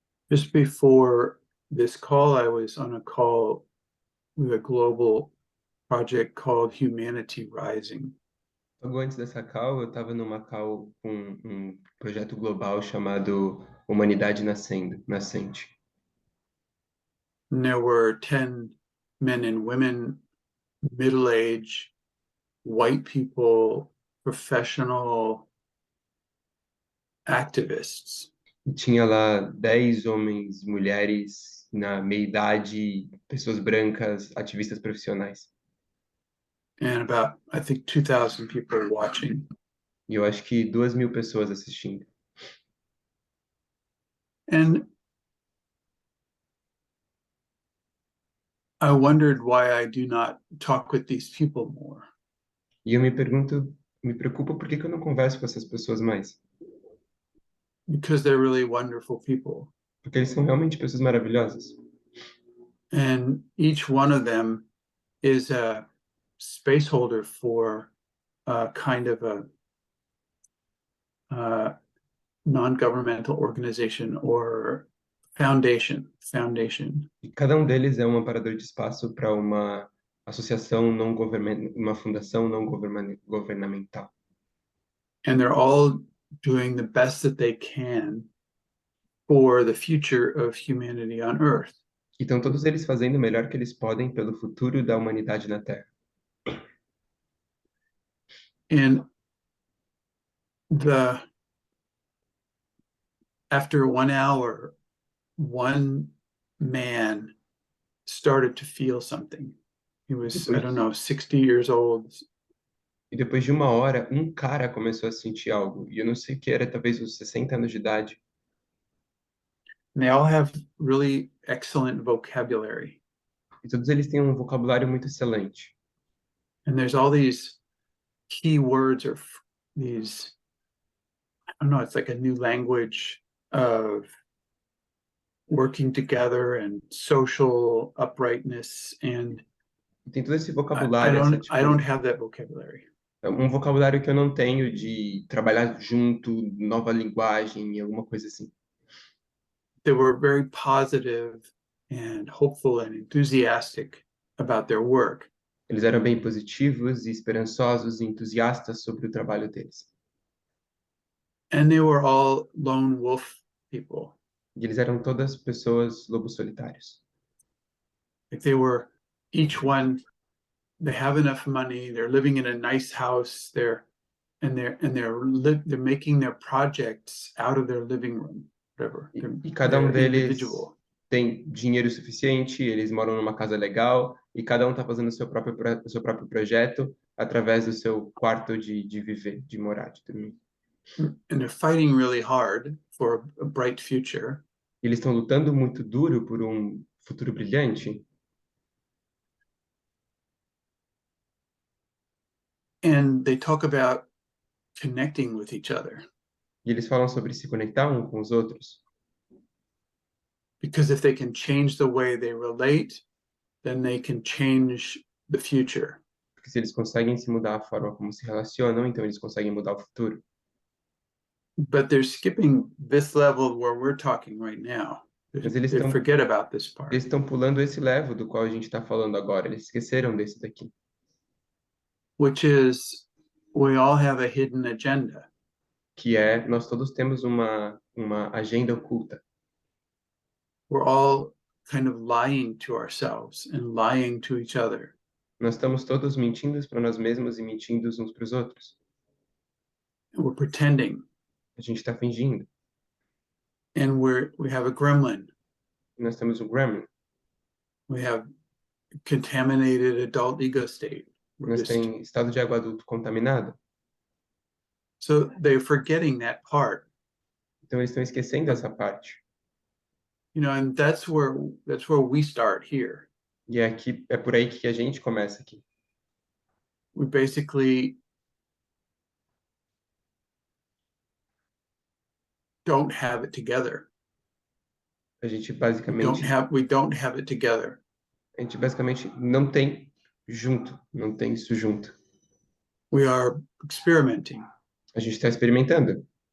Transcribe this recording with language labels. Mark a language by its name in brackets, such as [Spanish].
[English] Just before this call, I was on a call with a global project called Humanity Rising. [Portuguese] Logo antes dessa call, eu estava numa call com um projeto global chamado Humanidade Nascente. [English] And there were 10 men and women, middle-aged, white people, professional activists. [Portuguese] E tinha lá 10 homens, mulheres na meia-idade, pessoas brancas, ativistas profissionais. [English] And about, I think, 2,000 people watching. [Portuguese] E eu acho que 2.000 pessoas assistindo. [English] And I wondered why I do not talk with these people more. [Portuguese] E eu me preocupo por que que eu não converso com essas pessoas mais? [English] Because they're really wonderful people. [Portuguese] Porque eles são realmente pessoas maravilhosas. [English] And each one of them is a space holder for a kind of a non-governmental organization or foundation. [Portuguese] E cada um deles é um amparador de espaço para uma associação não governamental, uma fundação não governamental. [English] And they're all doing the best that they can for the future of humanity on Earth. [Portuguese] E estão todos eles fazendo o melhor que eles podem pelo futuro da humanidade na Terra. [English] And after 1 hour, one man started to feel something. He was, I don't know, 60 years old. [Portuguese] E depois de 1 hora, um cara começou a sentir algo. E eu não sei o que era, talvez uns 60 anos de idade. [English] And they all have really excellent vocabulary. [Portuguese] E todos eles têm um vocabulário muito excelente. [English] And there's all these key words or these, I don't know, it's like a new language of working together and social uprightness and [Portuguese] Tem todo esse [English] I [Portuguese] vocabulário, essa, [English] don't I don't [Portuguese] tipo, [English] have that vocabulary. [Portuguese] um vocabulário que eu não tenho de trabalhar junto, nova linguagem, alguma coisa assim. [English] They were very positive and hopeful and enthusiastic about their work. [Portuguese] Eles eram bem positivos e esperançosos e entusiastas sobre o trabalho deles. [English] And they were all lone wolf people. [Portuguese] E eles eram todas pessoas lobos solitários. [English] Like they were each one, they have enough money, they're living in a nice house, they're making their projects out of their living room, whatever. [Portuguese] E cada um [English] They're [Portuguese] deles [English] individual. [Portuguese] tem dinheiro suficiente, eles moram numa casa legal e cada um está fazendo o seu próprio projeto através do seu quarto de viver, de morar, de dormir. [English] And they're fighting really hard for a bright future. [Portuguese] E eles estão lutando muito duro por um futuro brilhante. [English] And they talk about connecting with each other. [Portuguese] E eles falam sobre se conectar um com os outros. [English] Because if they can change the way they relate, then they can change the future. [Portuguese] Porque se eles conseguem se mudar a forma como se relacionam, então eles conseguem mudar o futuro. [English] But they're skipping this level where we're talking right now. [Portuguese] Mas eles [English] They [Portuguese] estão [English] forget about this part. [Portuguese] eles estão pulando esse level do qual a gente está falando agora. Eles esqueceram desse daqui. [English] Which is we all have a hidden agenda. [Portuguese] Que é, nós todos temos uma agenda oculta. [English] We're all kind of lying to ourselves and lying to each other. [Portuguese] Nós estamos todos mentindo para nós mesmos e mentindo uns para os outros. [English] And we're pretending. [Portuguese] A gente está fingindo. [English] And we have a gremlin. [Portuguese] E nós temos um gremlin. [English] We have contaminated adult ego state. [Portuguese] Nós temos estado de ego adulto contaminado. [English] So they're forgetting that part. [Portuguese] Então eles estão esquecendo essa parte. [English] You know, and that's where we start here. [Portuguese] E é por aí que a gente começa aqui. [English] We basically don't have it together. [Portuguese] A gente [English] We [Portuguese] basicamente [English] don't have it together. [Portuguese] não tem junto, não tem isso junto. [English] We are experimenting. [Portuguese] A gente está experimentando.